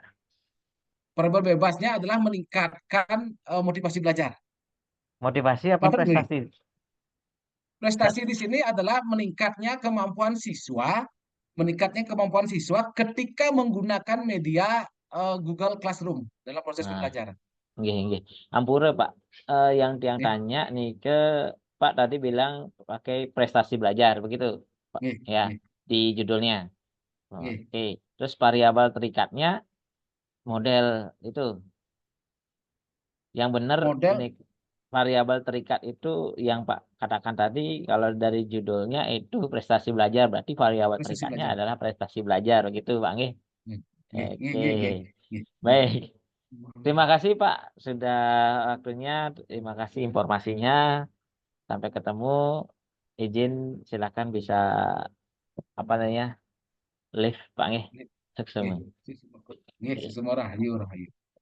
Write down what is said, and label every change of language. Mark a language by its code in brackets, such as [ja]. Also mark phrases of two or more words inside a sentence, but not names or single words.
[id] Variabel bebasnya adalah meningkatkan motivasi belajar. Motivasi apa Mantap nih. prestasi? Prestasi di sini adalah meningkatnya kemampuan siswa ketika menggunakan media Google Classroom dalam proses Nah, pembelajaran. [ban] nggih, nggih. Ampura, Pak. [id] Yang tiang Nih, tanya nih ke Pak tadi bilang pakai prestasi belajar, begitu, Pak? nih, Ya, nih, di judulnya. nih. Oke. Terus variabel terikatnya model itu. Yang benar Model ini variabel terikat itu yang Pak katakan tadi kalau dari judulnya itu prestasi belajar, berarti variabel prestasi terikatnya belajar. adalah prestasi belajar, gitu, Pak nggih? Nih, nih, nih, Oke. nih, nih, nih, nih. Baik. Terima kasih Pak sudah waktunya, terima kasih informasinya. Sampai ketemu. Izin silakan bisa apa namanya? Live Pak nggih. Nih, Sukses. nih. Nih, Susemora, Rahayu, Rahayu.